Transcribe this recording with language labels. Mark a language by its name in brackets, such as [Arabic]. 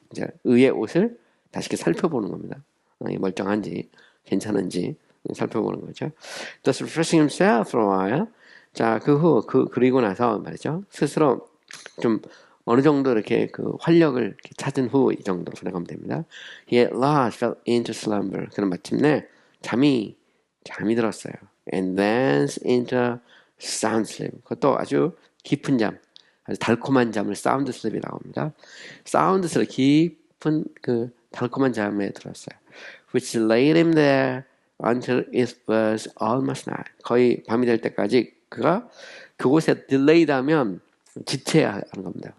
[Korean] 이제 의의 옷을 다시 이렇게 살펴보는 겁니다. 멀쩡한지 괜찮은지 살펴보는 거죠. [English] Thus refreshing himself for a while. [Korean] 자, 그리고 나서 말이죠. 스스로 좀 어느 정도 이렇게 활력을 이렇게 찾은 후 이 정도로 생각하면 됩니다. [English] He at last fell into slumber. [Korean] 그럼 마침내 잠이 들었어요. [English] And then into sound sleep. [Korean] 그것도 아주 깊은 잠, 아주 달콤한 잠을 sound sleep이라고 합니다. sound sleep, 깊은 달콤한 잠에 들었어요. [English] Which laid him there until it was almost night. [Korean] 거의 밤이 될 때까지 그가 그곳에 delayed 하면 지체하는 겁니다.